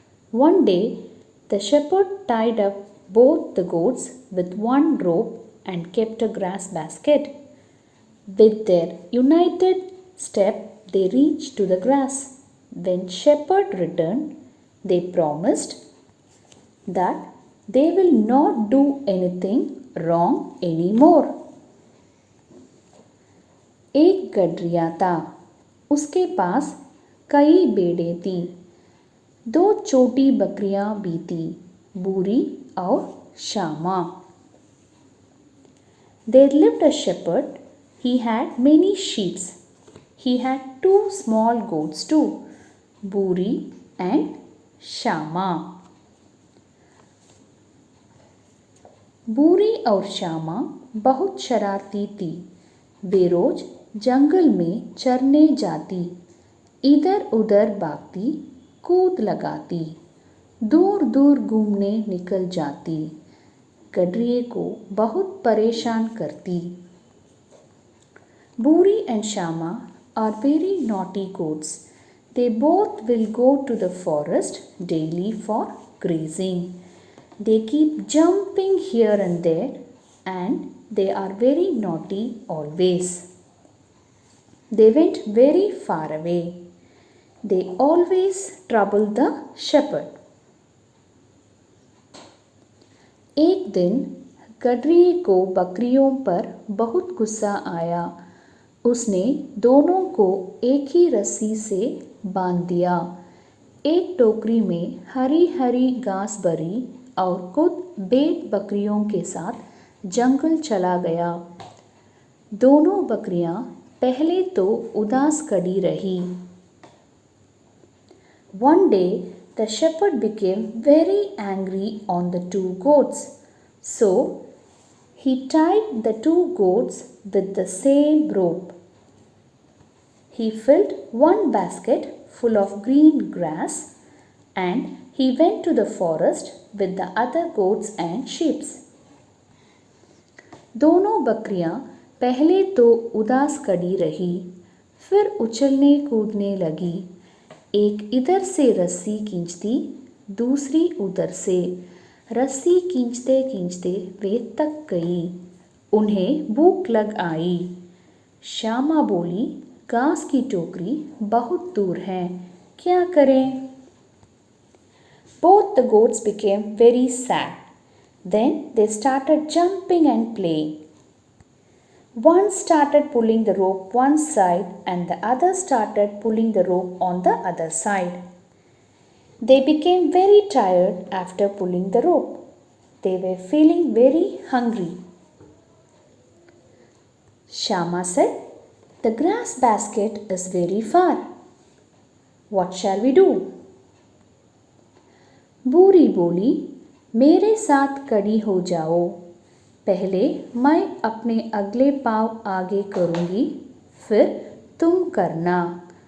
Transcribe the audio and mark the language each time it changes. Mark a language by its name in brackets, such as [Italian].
[English] One day, the shepherd tied up both the goats with one rope and kept a grass basket. With their united step, they reached to the grass. When shepherd returned, they promised that they will not do anything wrong anymore. [Hindi] एक गडरिया था, उसके पास कई भेड़ें थी। दो छोटी बकरियां भी थी, बूरी और Shyama. [English] There lived a shepherd. He had many sheep. He had two small goats too, Buri and Shama. [Hindi] बूरी और श्यामा बहुत शरारती थी। वे रोज जंगल में चरने जाती, इधर उधर भागती, कूद लगाती, दूर दूर घूमने निकल जाती, गडरिये को बहुत परेशान करती। [English] Buri and Shama are very naughty goats. They both will go to the forest daily for grazing. They keep jumping here and there and they are very naughty always. They went very far away. They always trouble the shepherd. [Hindi] एक दिन गडरिये को बकरियों पर बहुत गुस्सा आया। उसने दोनों को एक ही रस्सी से बांध दिया। एक टोकरी में हरी हरी घास भरी और खुद भेड़ बकरियों के साथ जंगल चला गया। दोनों बकरियां पहले तो उदास खड़ी रही। [English] One day the shepherd became very angry on the two goats. So he tied the two goats with the same rope. He filled one basket full of green grass and he went to the forest with the other goats and sheep. [Hindi] दोनों बकरियां पहले तो उदास खड़ी रही, फिर उछलने कूदने लगी। एक इधर से रस्सी खींचती, दूसरी उधर से। रस्सी खींचते खींचते वे थक गई। उन्हें भूख लग आई। श्यामा बोली, घास की टोकरी बहुत दूर है, क्या करें? [English] Both the goats became very sad. Then they started jumping and playing. One started pulling the rope one side and the other started pulling the rope on the other side. They became very tired after pulling the rope. They were feeling very hungry. Shama said, "The grass basket is very far. What shall we do?" [Hindi] बूरी बोली, मेरे साथ खड़ी हो जाओ। पहले मैं अपने अगले पाँव आगे करूँगी, फिर तुम करना।